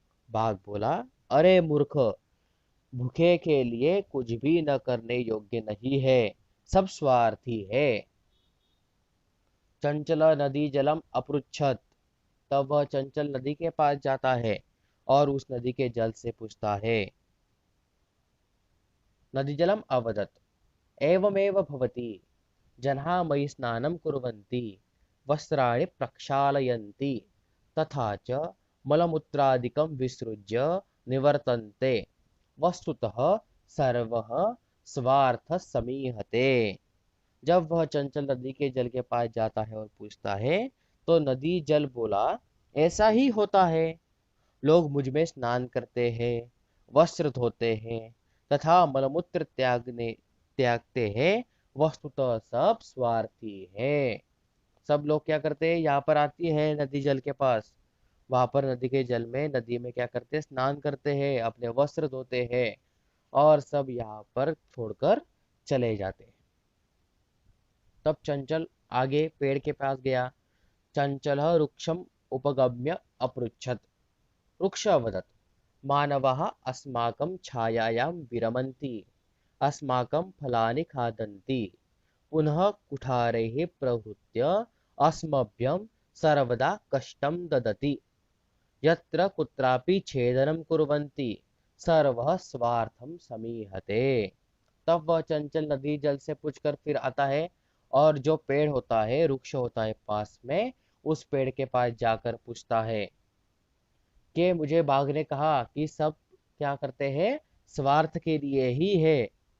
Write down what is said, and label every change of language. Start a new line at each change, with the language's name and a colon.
Hindi: बाघ बोला, अरे मूर्ख, भूखे के लिए कुछ भी न करने योग्य नहीं है, सब स्वार्थी है।
Sanskrit: चंचल नदी जलम अपृच्छत।
Hindi: तब वह चंचल नदी के पास जाता है और उस नदी के जल से पूछता है।
Sanskrit: नदी जलम अवदत्, एवमेव भवति, जनाः मयि स्नानं कुर्वन्ति, वस्त्राणि प्रक्षालयन्ति, तथा च मलमूत्रादिकं विसृज्य निवर्तन्ते, वस्तुतः सर्वः स्वार्थः समीहते।
Hindi: जब वह चंचल नदी के जल के पास जाता है और पूछता है, तो नदी जल बोला, ऐसा ही होता है, लोग मुझ में स्नान करते हैं, वस्त्र धोते हैं तथा मलमूत्र त्यागते हैं, वस्तुतः सब स्वार्थी है। सब लोग क्या करते हैं, यहाँ पर आती है नदी जल के पास, वहां पर नदी के जल में, नदी में क्या करते हैं, स्नान करते हैं, अपने वस्त्र धोते हैं और सब यहाँ पर छोड़कर चले जाते हैं। तब चंचल आगे पेड़ के पास गया।
Sanskrit: चंचल वृक्षम उपगम्य अपृच्छत। वृक्ष अवदत्, मानवाः अस्माकं छायायां विरमन्ति, अस्माकं फलानि खादन्ति, पुनः कुठारैः प्रहृत्य अस्मभ्यं सर्वदा कष्टं ददति, यत्र कुत्रापि छेदनं कुर्वन्ति, सर्वः स्वार्थं समीहते।
Hindi: तब वह चंचल नदी जल से पूछकर फिर आता है और जो पेड़ होता है, वृक्ष होता है पास में, उस पेड़ के पास जाकर पूछता है कि मुझे बाघ ने कहा कि सब क्या करते हैं, स्वार्थ के लिए ही है,